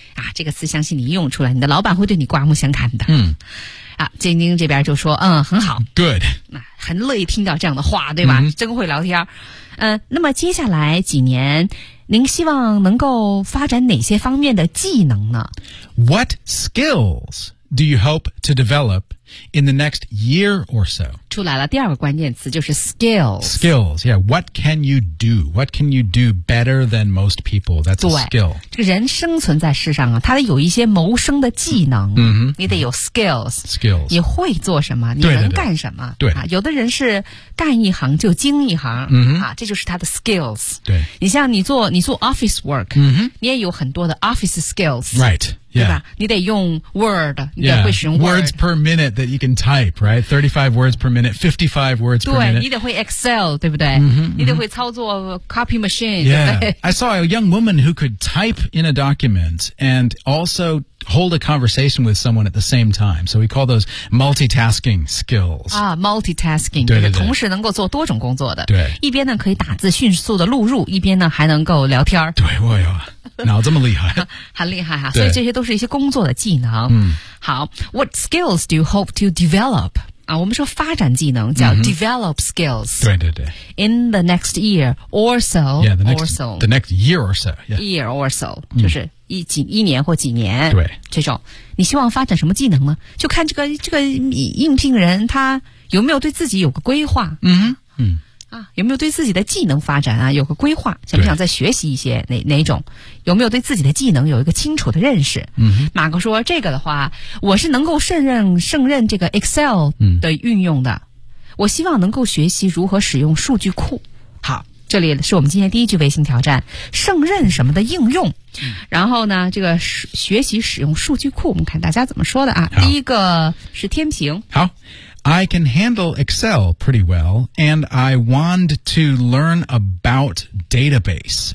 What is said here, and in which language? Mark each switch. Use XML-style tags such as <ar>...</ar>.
<zh>啊，这个词相信你一用出来，你的老板会对你刮目相看的。嗯，啊，晶晶这边就说，嗯，很好，good，那很乐意听到这样的话，对吧？嗯、真会聊天。那么接下来几年，您希望能够发展哪些方面的技能呢</zh> <en>？What skills do you hope to develop in the next year or so？</en> <zh>出来了，第二个关键词就是 skills。</zh> <en>Skills， yeah， what can you do？ What can you do better than most people？ That's a skill。</en> <zh>这个人生存在世上啊，他得有一些谋生的技能。嗯、mm-hmm. 你得有 skills。 Skills，你会做什么？你能干什么？对, 对, 对, 对、啊，有的人是干一行就精一行。嗯、mm-hmm. 啊，这就是他的 skills。对，你像你做 office work，、 mm-hmm. 你也有很多的 office skills。</zh> <en>Right。 Yeah.</en> <zh>对吧？你得用 Word， 你得会使用</zh> <en>Words per minute that you can type, right? 35 words per minute, 55 words per minute.</en> <zh>对，你得会 Excel， 对不对？</zh> <en>Mm-hmm,</en> <zh>你得会操作 copy machine.</zh> <en>Yeah,</en> <zh>对对</zh> <en>I saw a young woman who could type in a document and also hold a conversation with someone at the same time. So we call those multitasking skills.</en> <zh>啊 ，multitasking，对对对，同时能够做多种工作的。对，一边呢可以打字迅速的录入，一边呢还能够聊天儿。对，我有。脑这么厉害很厉害啊所以这些都是一些工作的技能、嗯、</zh> <en>好 What skills do you hope to develop?、啊、</en> <zh>我们说发展技能叫</zh> <en>develop skills、</en> <zh>嗯、对对对</zh> <en>In the next year or so Yeah, the next year or so、yeah. Year or so、</en> <zh>嗯、就是一年或几年对这种你希望发展什么技能呢就看这个应聘人他有没有对自己有个规划嗯嗯啊，有没有对自己的技能发展啊有个规划想不想再学习一些哪种有没有对自己的技能有一个清楚的认识嗯哼马克说这个的话我是能够胜任这个 Excel 的运用的、嗯、我希望能够学习如何使用数据库好这里是我们今天第一句微信挑战胜任什么的应用、嗯、然后呢这个学习使用数据库我们看大家怎么说的啊第一个是天平</zh> <en>好I can handle Excel pretty well, and I want to learn about database.</en>